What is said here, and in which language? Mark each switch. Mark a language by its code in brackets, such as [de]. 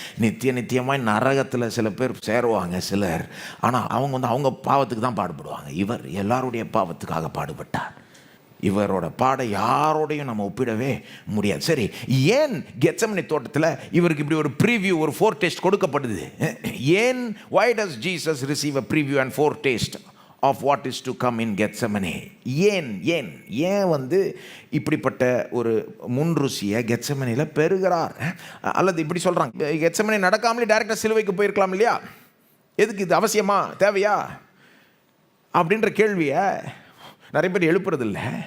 [ta] நித்தியமாய் நரகத்தில் சில பேர் சேருவாங்க சிலர். ஆனால் அவங்க அவங்க பாவத்துக்கு தான் பாடுபடுவாங்க. இவர் எல்லாருடைய பாவத்துக்காக பாடுபட்டார். இவரோட பாட யாரோடையும் நம்ம ஒப்பிடவே முடியாது. சரி, ஏன் கெத்செமனே தோட்டத்தில் இவருக்கு இப்படி ஒரு ப்ரீவியூ, ஒரு ஃபோர்டேஸ்ட் கொடுக்கப்படுது? ஏன் [en] why does Jesus receive a preview and foretaste of what is to come in Gethsemane? [ta] ஏன் இப்படிப்பட்ட ஒரு முன்ருசியை கெத்செமனேல பெறுகிறார்? அல்லது இப்படி சொல்கிறாங்க, கெத்செமனே நடக்காமலே டைரெக்டாக சிலுவைக்கு போயிருக்கலாம் இல்லையா? எதுக்கு இது அவசியமா, தேவையா அப்படின்ற கேள்வியை நிறைய பேர் எழுப்புறதில்ல.